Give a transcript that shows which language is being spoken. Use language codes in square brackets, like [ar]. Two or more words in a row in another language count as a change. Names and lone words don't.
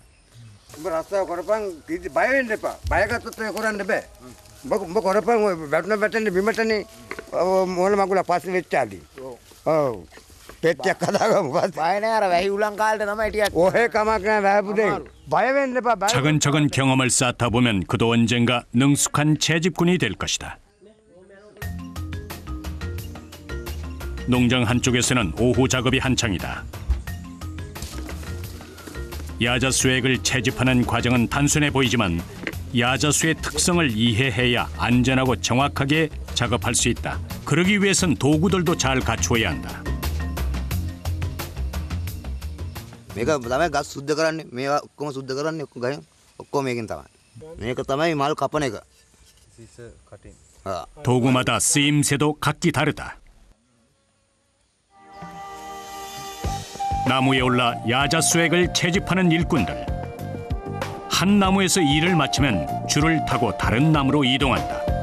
[si] උඹ රස්සාව කරපන් කිසි බය වෙන්න එපා. බය ගත්තොත් ඔය කරන්න බෑ. උඹ කරපන් ඔය වැටෙන්නේ බිමටනේ මොන මගුල පස්සේ වෙච්චාදී. ඔව්. පෙට්ටියක් හදාගමු පස්සේ. බය නෑ අර වැහි උලන් කාලේ තමයි ටිකක්. ඔහෙ කමක් නෑ වැහපුදේ. බය වෙන්න එපා. [ko] 차근차근 경험을 쌓다 보면 그도 언젠가 능숙한 채집꾼이 될 것이다. 농장 한쪽에서는 오후 작업이 한창이다. 야자수액을 채집하는 과정은 단순해 보이지만 야자수의 특성을 이해해야 안전하고 정확하게 작업할 수 있다. 그러기 위해선 도구들도 잘 갖추어야 한다. [si] මේක තමයි ගස් සුද්ධ කරන්නේ. මේවා ඔක්කොම සුද්ධ කරන්නේ ගහෙන්. ඔක්කොම මේකෙන් තමයි. මේක තමයි මල් කපන එක. [ko] 도구마다 쓰임새도 각기 다르다. 나무에 올라 야자수액을 채집하는 일꾼들. 한 나무에서 일을 마치면 줄을 타고 다른 나무로 이동한다.